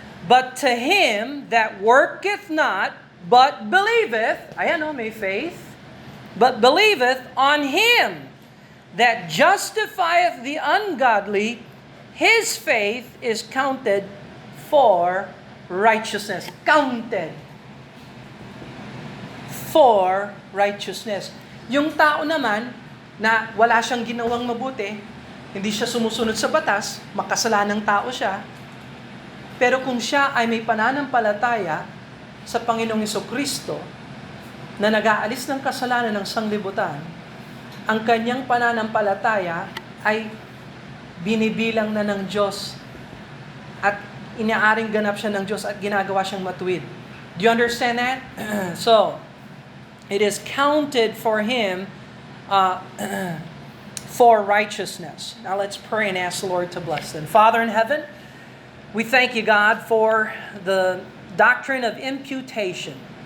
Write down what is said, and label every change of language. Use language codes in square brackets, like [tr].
[en] But to him that worketh not, but believeth, [tl] ayan o, may [en] faith, but believeth on him that justifieth the ungodly, his faith is counted for righteousness. Counted for righteousness. [tl] Yung tao naman na wala siyang ginawang mabuti, hindi siya sumusunod sa batas, makasalanang tao siya, pero kung siya ay may pananampalataya sa Panginoong Hesukristo na nag-aalis ng kasalanan ng sanglibutan, ang kanyang pananampalataya ay binibilang na ng Diyos at inaaring ganap siya ng Diyos at ginagawa siyang matuwid. [en] Do you understand that? So, it is counted for him for righteousness. Now let's pray and ask the Lord to bless them. Father in heaven, we thank you, God, for the doctrine of imputation.